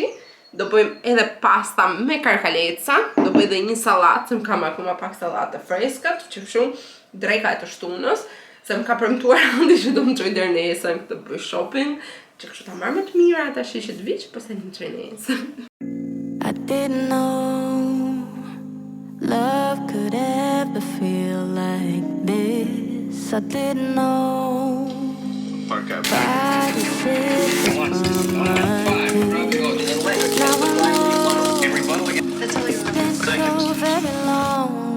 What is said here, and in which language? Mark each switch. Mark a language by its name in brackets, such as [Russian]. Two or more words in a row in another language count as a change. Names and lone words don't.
[Albanian] Do bëjmë edhe pasta me karkaleca, do bëj edhe një sallatë, më kam akoma pak sallatë freskët, që kështu dreka e të shtunës. Se më ka premtuar Andi që do më çoj deri nesër këtë bëj shopping, që kështu ta marr më të mira tash që të viç, po se më çoj nesër. [English] I didn't know love could ever feel like this. I didn't know body sick from now I know it's been so very long.